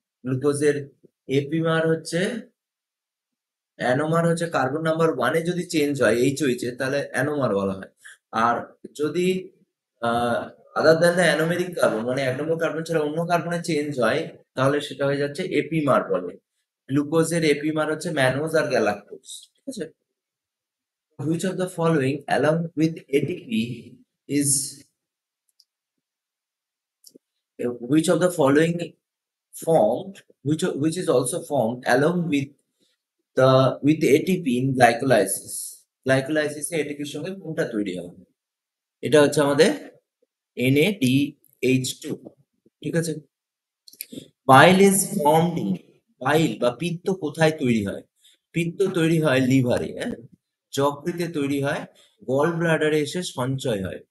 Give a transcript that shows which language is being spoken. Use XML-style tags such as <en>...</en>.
<bn>গ্লুকোজের এপিমার হচ্ছে অ্যানোমার হচ্ছে কার্বন নাম্বার 1-এ যদি চেঞ্জ হয় এইচওইচ এ তাহলে অ্যানোমার বলা হয়। আর যদি আদার দ্যান দ্য অ্যানোমেরিক কার্বন মানে 1 নম্বর কার্বন ছাড়া অন্য কার্বনে চেঞ্জ হয় তাহলে সেটা হয়ে যাচ্ছে এপিমার বলে। গ্লুকোজের এপিমার হচ্ছে ম্যানোজ আর গ্যালাক্টোজ। ঠিক আছে?</bn> <en>Which of the following along with ATP is which of the following formed which is also formed along with ATP in glycolysis?</en> <bn>Glycolysis A ATP এর সঙ্গে কোনটা তৈরি হয়? এটা হচ্ছে আমাদের NADH2। ঠিক আছে?</bn> <en>Bile is formed in bile</en> <bn>বা পিত্ত কোথায় তৈরি হয়? পিত্ত তৈরি হয় লিভারে, হ্যাঁ? যকৃতে তৈরি হয়, গল ব্লাডারে এসে সঞ্চয় হয়।</bn>